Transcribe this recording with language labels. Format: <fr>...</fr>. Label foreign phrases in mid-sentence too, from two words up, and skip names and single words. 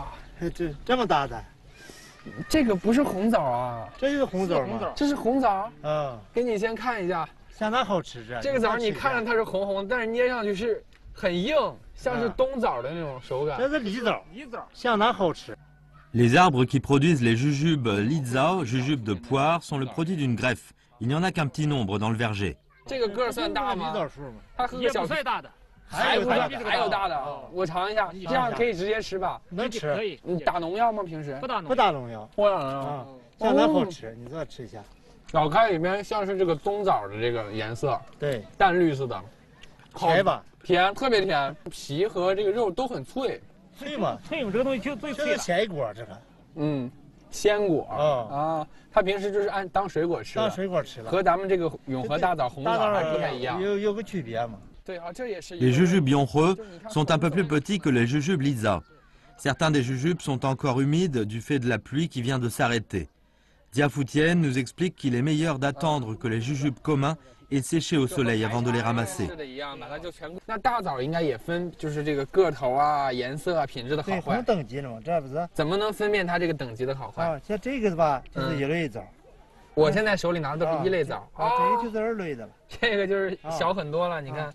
<zh>这么大的，这个不是红枣啊？这是红枣吗？这是红枣。嗯，给你先看一下。相当好吃这个枣你看着它是红红，但是捏上去是很硬，像是冬枣的那种手感。这是梨枣，相当好吃。</zh> <fr>Les arbres qui produisent les jujubes Lizao, jujubes de poire, sont le produit d'une greffe. Il n'y en a qu'un petit nombre dans le verger.</fr> <zh>这个个算大吗？它和个小不算大的，还有大的，我尝一下，这样可以直接吃吧？能吃，可以。你打农药吗？平时不打农药，不打农药，相当好吃。你再吃一下。咬开里面像是这个棕枣的这个颜色，对，淡绿色的，甜吧？甜，特别甜，皮和这个肉都很脆。脆嘛？脆嘛，这个东西就最脆这了。是鲜果，这个。嗯，鲜果啊，它平时就是当水果吃的。当水果吃了。和咱们这个永和大枣、红枣还不太一样。有个区别嘛。对啊，这也是。</zh> <fr>Les jujubes yonhreux sont un peu plus petits que les jujubes lisa. Certains des jujubes sont encore humides du fait de la pluie qui vient de s'arrêter. Diafoutienne nous explique qu'il est meilleur d'attendre que les jujubes communs aient séché au soleil avant de les ramasser.</fr> <zh>那大枣应该也分，就是这个个头啊、颜色啊、品质的好坏。对，分等级的嘛，这不是？怎么能分辨它这个等级的好坏？啊，像这个吧，就是一类枣。我现在手里拿的都是一类枣。这个就是二类的了。这个就是小很多了，你看。</zh>